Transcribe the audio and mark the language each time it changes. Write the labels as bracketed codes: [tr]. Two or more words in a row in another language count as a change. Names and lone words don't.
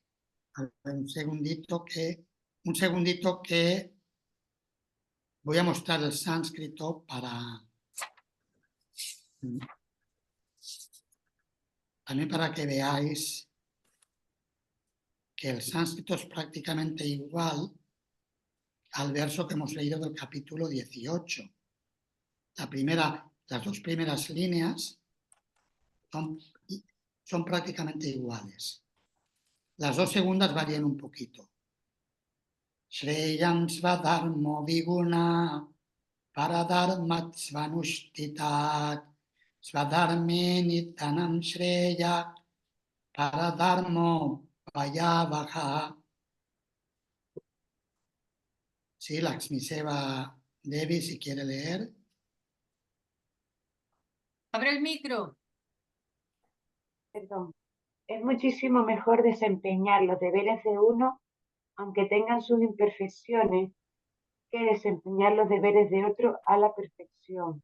[es] un segundito que voy a mostrar el sánscrito también para que veáis que el sánscrito es prácticamente igual al verso que hemos leído del capítulo 18. Las dos primeras líneas son prácticamente iguales. Las dos segundas varían un poquito. [sa] श्रेयान् स्वधर्मो विगुणः परधर्मात् स्वनुष्ठितात् स्वधर्मे निधनं श्रेयः परधर्मो भयावहः. [es] Sí, Lakshmi Seva Devi, si quiere leer. Abre el micro. Perdón. Es muchísimo mejor desempeñar los deberes de uno, aunque tengan sus imperfecciones, que desempeñar los deberes de otro a la perfección.